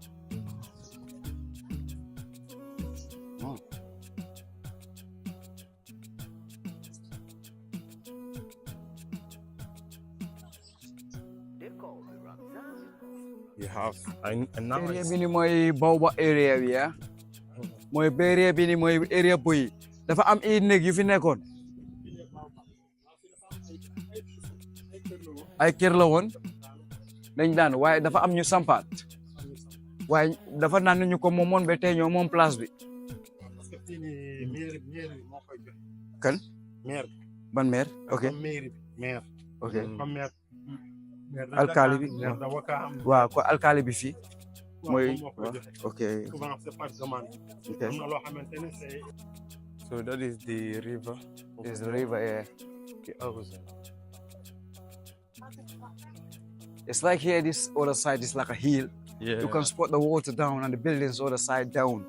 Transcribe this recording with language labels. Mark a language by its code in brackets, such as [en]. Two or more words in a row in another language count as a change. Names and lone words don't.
[en] Oh. You have. And now [wo] Area bi ni mooy baobab area bi ya. Mooy area bi ni mooy area boy. Dafa am ay néeg yu fi nekkoon. Ay kër la woon dañ daan waaye dafa am ñu sampaat waaye dafa naan ñu ko moomoon ba tey ñoo moom place bi. Kan? Ban maire? Ok. Ok. Alkali bi waaw ko alkali bi fii mooy ok. [en] So that is the river. There's the river here. The Amazon. It's like here, this other side is like a hill. Yeah. You can spot the water down and the buildings other side down.